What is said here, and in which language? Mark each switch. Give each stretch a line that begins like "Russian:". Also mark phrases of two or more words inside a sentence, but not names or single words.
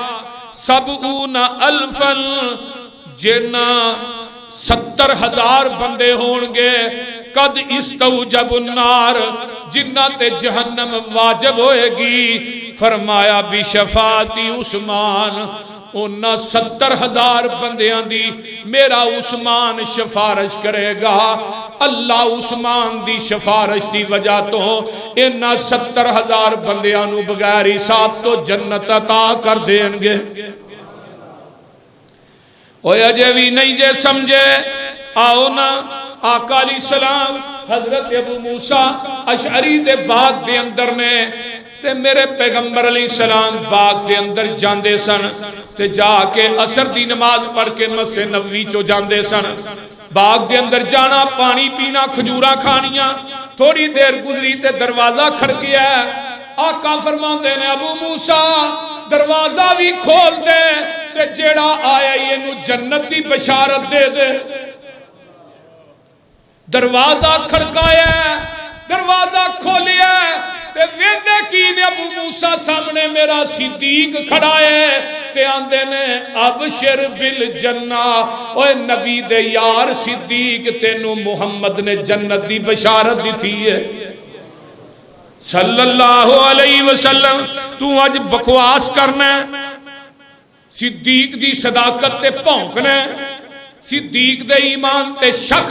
Punjabi: 70,000 جنہ 70,000 بندے ہون گے
Arabic: قد استوجب النار
Punjabi: جنہ تے جہنم واجب ہوئے گی، فرمایا بشفاعتی عثمان انہاں 70,000 بندیاں دی میرا عثمان سفارش کرے گا، اللہ عثمان دی سفارش دی وجہ تو انہاں 70,000 بندیاں نو بغیر حساب تو جنت عطا کر دیں گے۔ اوہ اجے بھی نہیں جے سمجھے آؤ نا آقا
Arabic: علیہ السلام
Punjabi: حضرت ابو موسیٰ اشعری دے باغ دے اندر نے تے میرے پیغمبر
Arabic: علیہ السلام
Punjabi: باغ دے اندر جاندے سن تے جا کے عصر دی نماز پڑھ کے مسجد نبوی چو جاندے سن، باغ دے اندر جانا پانی پینا کھجوراں کھانیاں، تھوڑی دیر گزری تے دروازہ کھڑکیا ہے، آقا فرماندے نے ابو موسیٰ دروازہ بھی کھول دے تے جیڑا آیا یہ نو جنت دی بشارت دے دے۔ دروازہ کھڑکایا ہے، دروازہ کھولیا ہے تے ویندے کی نے ابو موسیٰ سامنے میرا صدیق کھڑا ہے تے آندے نے
Arabic: ابشر بالجنہ،
Punjabi: اوے نبی دے یار صدیق تینو محمد نے جنت دی بشارت دی تھی ہے
Arabic: صلی اللہ علیہ وسلم۔
Punjabi: تو اج بکواس کرنا ہے، صدیق دی صداقت تے پھونکنا ہے، صدیق دے ایمان تے شک